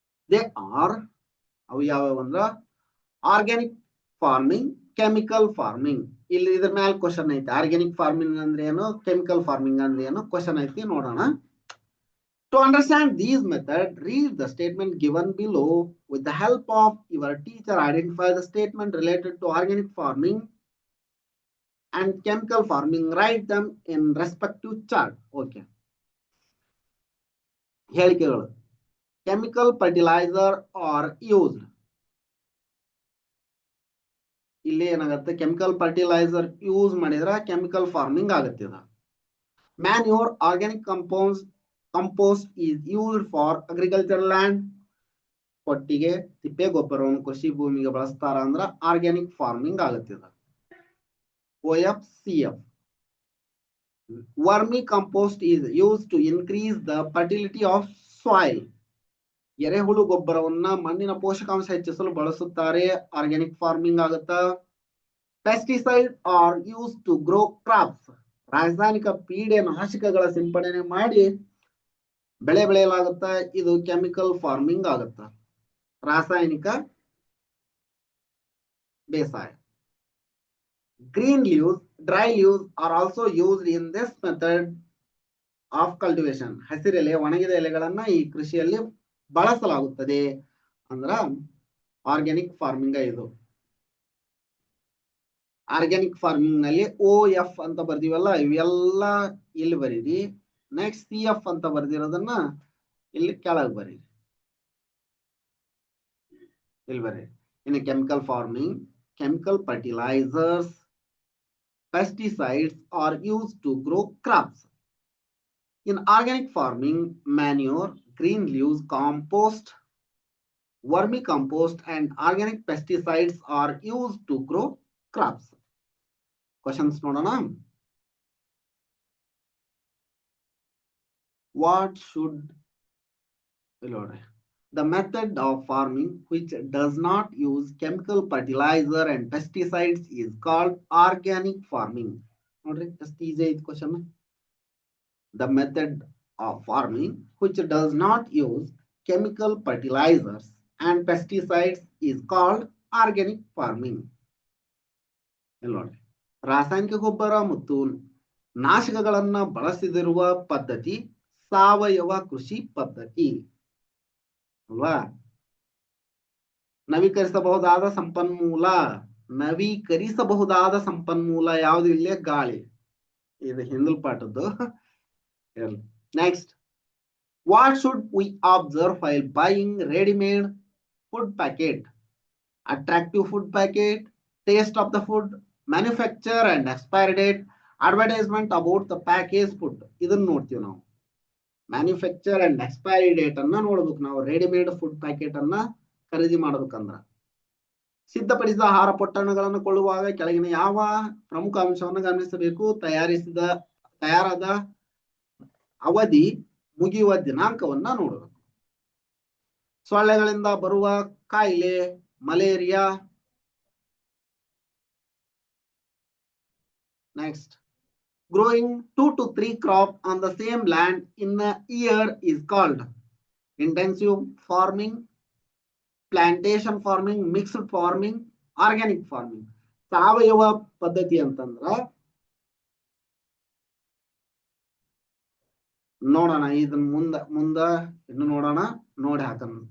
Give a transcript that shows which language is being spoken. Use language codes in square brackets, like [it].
[en] They are organic farming, chemical farming. [kn] ಇಲ್ಲಿ ಇದ್ರ ಮೇಲೆ ಕ್ವಶನ್ ಐತಿ, ಆರ್ಗ್ಯಾನಿಕ್ ಫಾರ್ಮಿಂಗ್ ಅಂದ್ರೆ ಏನು, ಕೆಮಿಕಲ್ ಫಾರ್ಮಿಂಗ್ ಅಂದ್ರೆ ಏನು ಕ್ವಶನ್ ಐತಿ, ನೋಡೋಣ. [en] To understand these methods, read the statement given below. With the help of your teacher, identify the statement related to organic farming and chemical farming. Write them in respective chart. Okay. [kn] ಹೇಳಿಕೆಗಳು. [en] Chemical fertilizer are used. [kn] ಇಲ್ಲಿ ಏನಾಗುತ್ತೆ, chemical fertiliser use ಮಾಡಿದ್ರೆ chemical farming ಆಗುತ್ತೆ ಇದು. [en] Manure, organic compost is used for agricultural land. [kn] ಕೊಟ್ಟಿಗೆ ತಿಪ್ಪೆ ಗೊಬ್ಬರವನ್ನು ಕೃಷಿ ಭೂಮಿಗೆ ಬಳಸ್ತಾರ ಅಂದ್ರ organic farming ಆಗುತ್ತಿದ. [en] OFCF. Vermi compost is used to increase the fertility of soil. [kn] ಎರೆಹುಳು ಗೊಬ್ಬರವನ್ನ ಮಣ್ಣಿನ ಪೋಷಕಾಂಶ ಹೆಚ್ಚಿಸಲು ಬಳಸುತ್ತಾರೆ, ಆರ್ಗ್ಯಾನಿಕ್ ಫಾರ್ಮಿಂಗ್ ಆಗುತ್ತಾ. [en] Pesticide are used to grow crops. [kn] ರಾಸಾಯನಿಕ ಪೀಡೆ ನಾಶಕಗಳ ಸಿಂಪಡಣೆ ಮಾಡಿ ಬೆಳೆ ಬೆಳೆಯಲಾಗುತ್ತಾ, ಇದು ಕೆಮಿಕಲ್ ಫಾರ್ಮಿಂಗ್ ಆಗುತ್ತಾ, ರಾಸಾಯನಿಕ ಬೇಸಾಯ. [en] Green leaves, dry leaves are also used in this method of cultivation. [kn] ಹಸಿರೆಲೆ, ಒಣಗಿದ ಎಲೆಗಳನ್ನ ಈ ಕೃಷಿಯಲ್ಲಿ ಬಳಸಲಾಗುತ್ತದೆ ಅಂದ್ರ ಆರ್ಗ್ಯಾನಿಕ್ ಫಾರ್ಮಿಂಗ್ ಇದು. ಆರ್ಗ್ಯಾನಿಕ್ ಫಾರ್ಮಿಂಗ್ ನಲ್ಲಿ OF ಅಂತ ಬರ್ದಿವಲ್ಲ, ಇವೆಲ್ಲ ಇಲ್ಲಿ ಬರೀರಿ. ನೆಕ್ಸ್ಟ್ CF ಅಂತ ಬರ್ದಿರೋದನ್ನ ಇಲ್ಲಿ ಕೆಳಗೆ ಬರೀರಿ, ಇಲ್ಲಿ ಬರೀರಿ. [en] ಇನ್ನು chemical farming, chemical fertilizers, pesticides are used to grow crops. In organic farming, manure, green leaves, compost, vermicompost and organic pesticides are used to grow crops. [kn] Questions ನೋಡೋಣ. [en] What should the method of farming which does not use chemical fertilizer and pesticides is called organic farming. [kn] ನೋಡ್ರಿ, [en] just easy question. The method of farming which does not use chemical fertilizers and pesticides is called organic farming. [kn] ರಾಸಾಯನಿಕ ಗೊಬ್ಬರ ಮತ್ತು ನಾಶಕಗಳನ್ನ ಬಳಸದಿರುವ ಪದ್ಧತಿ ಸಾವಯವ ಕೃಷಿ ಪದ್ಧತಿ ಅಲ್ವಾ. ನವೀಕರಿಸಬಹುದಾದ ಸಂಪನ್ಮೂಲ ಯಾವುದು? ಇಲ್ಲೇ ಗಾಳಿ. ಇದು ಹಿಂದಲ್ ಪಾಠದ್ದು. [en] Next, what should we observe while buying ready-made food packet? Attractive food packet, taste of the food, manufacture and expiry date, advertisement about the packaged food. [kn] ಇದನ್ನ ನೋಡ್ತೀವಿ ನಾವು. ಮ್ಯಾನುಫ್ಯಾಕ್ಚರ್ ಅಂಡ್ ಎಕ್ಸ್ಪೈರಿ ಡೇಟ್ ಅನ್ನ ನೋಡ್ಬೇಕು ನಾವು ರೆಡಿಮೇಡ್ ಫುಡ್ ಪ್ಯಾಕೆಟ್ ಅನ್ನ ಖರೀದಿ ಮಾಡ್ಬೇಕಂದ್ರ. ಸಿದ್ಧಪಡಿಸಿದ ಆಹಾರ ಪೊಟ್ಟಣಗಳನ್ನು ಕೊಳ್ಳುವಾಗ ಕೆಳಗಿನ ಯಾವ ಪ್ರಮುಖ ಅಂಶವನ್ನು ಗಮನಿಸಬೇಕು? ತಯಾರಾದ ಅವಧಿ, ಮುಗಿಯುವ ದಿನಾಂಕವನ್ನ ನೋಡಬೇಕು. ಸೊಳ್ಳೆಗಳಿಂದ ಬರುವ ಕಾಯಿಲೆ, malaria. [en] Next, growing 2 to 3 crops on the same land in a year is called intensive farming, plantation farming, mixed farming, organic farming. [kn] ಸಾವಯವ ಪದ್ಧತಿ ಅಂತಂದ್ರ ನೋಡೋಣ, ಇದನ್ನ ಮುಂದ ಇನ್ನು ನೋಡೋಣ, ನೋಡಿ ಹಾಕೋಣ.